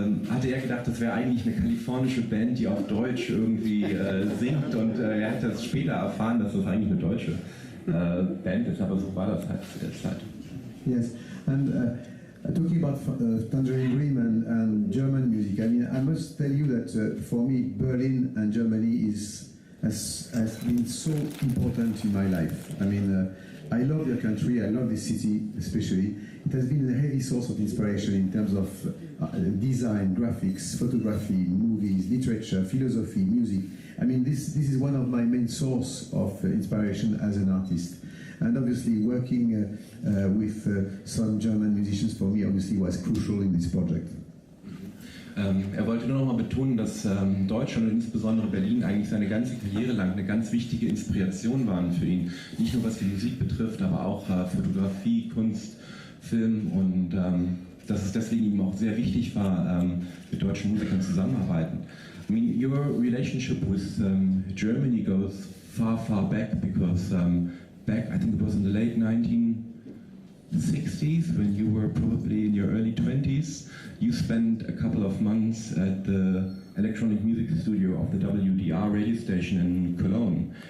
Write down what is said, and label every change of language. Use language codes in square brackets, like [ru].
[de] hatte er gedacht, das wäre eigentlich eine kalifornische Band, die auf Deutsch irgendwie singt, und er hat das später erfahren, dass das eigentlich eine deutsche Band ist, aber so war das halt zu der Zeit. [en] Yes, and talking about Tangerine Dream and German music, I mean, I must tell you that for me, Berlin and Germany has been so important in my life. I mean, I love your country, I love this city especially. It has been a heavy source of inspiration in terms of design, graphics, photography, movies, literature, philosophy, music. I mean, this is one of my main sources of inspiration as an artist. And obviously working with some German musicians for me obviously was crucial in this project. [de] Wollte nur noch mal betonen, dass Deutschland und insbesondere Berlin eigentlich seine ganze Karriere lang eine ganz wichtige Inspiration waren für ihn. Nicht nur was die Musik betrifft, aber auch Fotografie, Kunst, Film, und dass es deswegen ihm auch sehr wichtig war, mit deutschen Musikern zusammenzuarbeiten. [en] I mean, your relationship with Germany goes far, far back, because back, I think it was in the late 1960s, when you were probably in your early 20s, you spent a couple of months at the electronic music studio of the WDR radio station in Cologne.